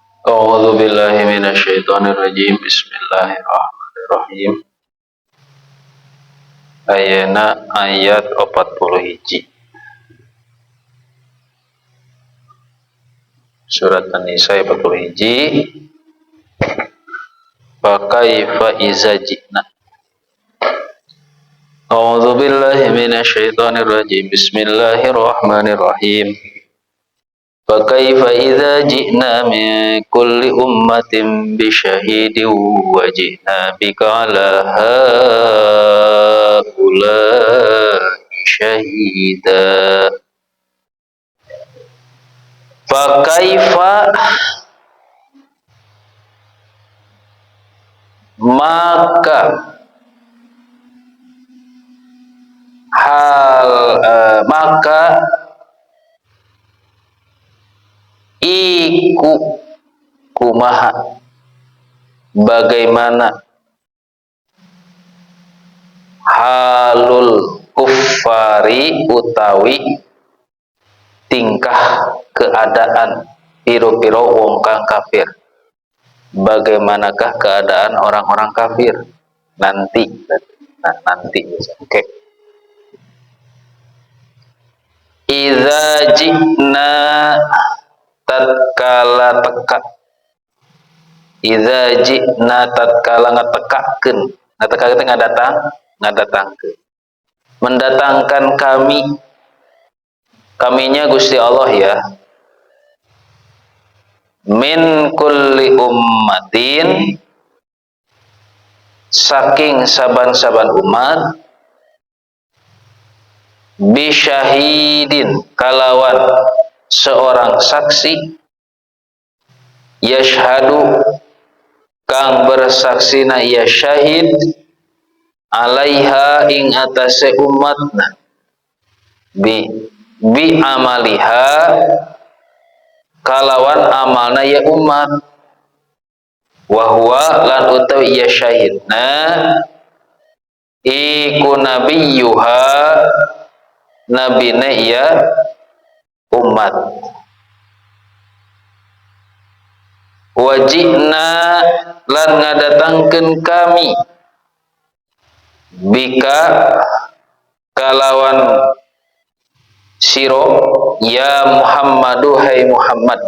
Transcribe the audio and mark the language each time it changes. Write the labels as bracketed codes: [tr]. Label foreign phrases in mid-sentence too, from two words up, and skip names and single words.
[ar] أعوذ بالله من الشيطان الرجيم. بسم الله الرحمن الرحيم. [su] Ayeuna ayat 41. Surat An-Nisa 41. [ar] فكيف إذا جئنا. أعوذ بالله من الشيطان الرجيم. بسم الله الرحمن الرحيم. فكيف إذا جئنا من كل أمة بشهيد وجئنا بك على هؤلاء شهيدا. فكيف [id] maka maka [jv] iku kumaha bagaimana [ar] حال الكفار [jv] utawi tingkah keadaan piro-piro wong kang kafir. [id] Bagaimanakah keadaan orang-orang kafir nanti? Nanti. Oke. [ar] إذا جئنا [jv] tatkala teka. [ar] إذا جئنا [su] tatkala ngatekakeun. Ngatekakeun teh ngadatangkeun. [id] Mendatangkan kami. Kaminya Gusti Allah ya. [ar] من كل أمة, [jv] saking saban-saban umat, bisyahidin, kalawan [id] seorang saksi, [jv] yashhadu, kang bersaksina ya syahid, alaiha ing atase umatna, [ar] بعملها, [jv] kalawan amalna ya umat, wahwa lan utawi ya syahidna iku nabiyuha, nabine ya umat. Wajibna lan ngadatangkeun kami bika kalawan siro ya Muhammadu hai Muhammad.